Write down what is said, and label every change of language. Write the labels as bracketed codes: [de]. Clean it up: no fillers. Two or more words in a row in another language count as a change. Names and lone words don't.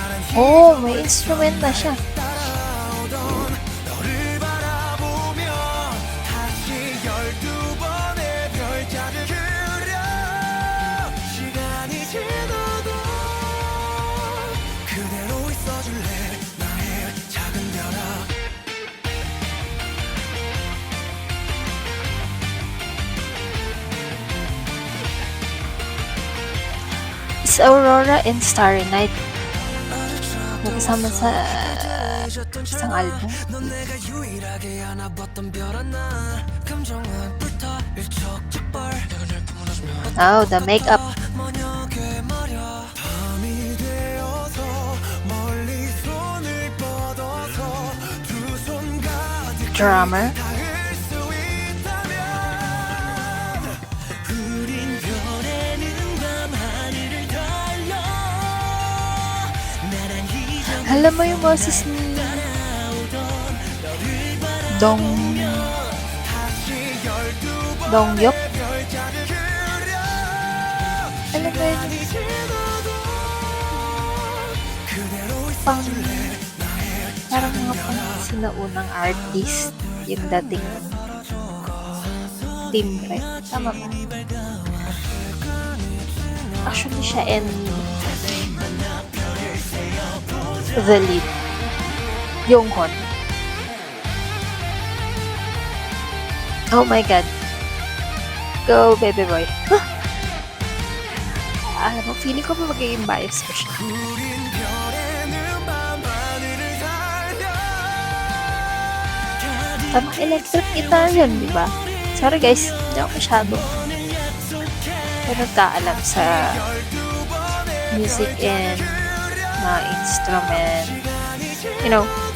[tl] Oh, may instrument na siya. [ko] 따라오던 너를 바라보며 다시 12번의 별자리를 그려 시간이 지나도 그대로 있어줄래 나의 작은 별아 [en] It's Aurora and Starry Night. [tl] Magkasama sa isang album. [ko] 넌 내가 유일하게 안아봤던 별 하나 감정은 불타 일촉즉발 [en] Oh, the makeup. [ko] 만약에 말야 밤이 되어서 멀리 손을 뻗어서 두 손 가득 [en] Drummer. [ko] 닿을 수 있다면 우린 별에는 밤하늘을 달려 나란히 [tl] Alam mo yung boses ni Dong Dongyok? Alam mo yun, pang parang mga pang sinaunang artist yung dating timbre. Tama ba? Actually, siya [en] and the lead, [tl] Yonghon. [en] Oh my god. Go, baby boy. [tl] Alam mo, feeling ko pa magiging bias ko siya. [ko] 우린 별에는 밤하늘을 달려 [tl] Tamang [en] electric guitar [tl] yun, di ba? [en] Sorry guys, [tl] hindi ako masyado. Pero nagkaalam sa [en] music and [tl] mga instrument. [en] You know,